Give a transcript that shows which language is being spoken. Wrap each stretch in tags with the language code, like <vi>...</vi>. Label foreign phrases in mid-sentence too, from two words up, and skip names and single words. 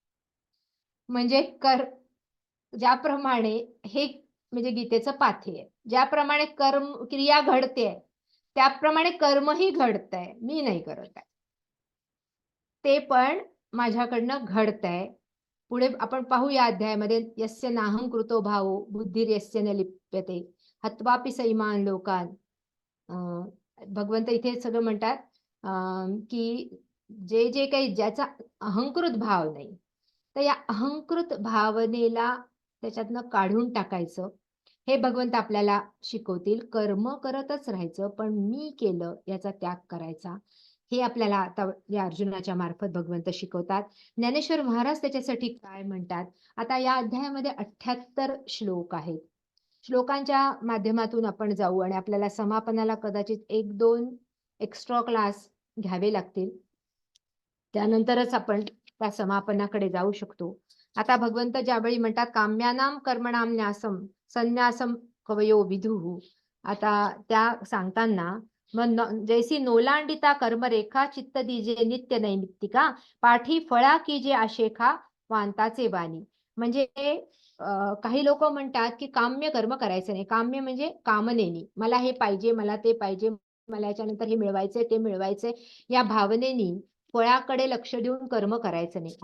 <mr>म्हणजे ज्याप्रमाणे हे म्हणजे गीतेचं पाथी आहे, ज्याप्रमाणे क्रिया घडते त्याप्रमाणे कर्मही घडतंय, मी नाही करत आहे, ते पण माझ्याकडनं घडतंय. पुढे आपण पाहू या अध्यायामध्ये,</mr> <sa>यस्य नाहं कृतो भावो बुद्धिर्यस्य न लिप्यते हत्वापि सैमान लोकान.</sa> <mr>भगवंत इथे सगळं म्हणतात की जे काही ज्याचा अहंकृत भाव नाही, तर या अहंकृत भावनेला त्याच्यातनं काढून टाकायचं, हे भगवंत आपल्याला शिकवतील. कर्म करतच राहायचं, पण मी केलं याचा त्याग करायचा, हे आपल्याला आता या अर्जुनाच्या मार्फत भगवंत शिकवतात. ज्ञानेश्वर महाराज त्याच्यासाठी काय म्हणतात, आता या अध्यायामध्ये 78 श्लोक आहेत. श्लोकांच्या माध्यमातून आपण जाऊ आणि आपल्याला समापनाला कदाचित 1-2</mr> <en>extra class</en> <mr>घ्यावे लागतील, त्यानंतरच आपण त्या समापनाकडे जाऊ शकतो. आता भगवंत ज्यावेळी म्हणतात</mr> <sa>काम्यानाम कर्मणाम न्यासम संन्यासम कवयो विदुः,</sa> <mr>आता त्या सांगताना जैसी नोलांडिता कर्मरेखा चित्त दिजे नित्य नैमित्तिका पाठी फळा की जे आशेखा वांताचे वाणी. म्हणजे काही लोक म्हणतात की काम्य कर्म करायचं नाही. काम्य म्हणजे कामनेनी, मला हे पाहिजे, मला ते पाहिजे, मला याच्यानंतर हे मिळवायचंय, ते मिळवायचंय, या भावनेनी फळाकडे लक्ष देऊन कर्म करायचं नाही.</mr>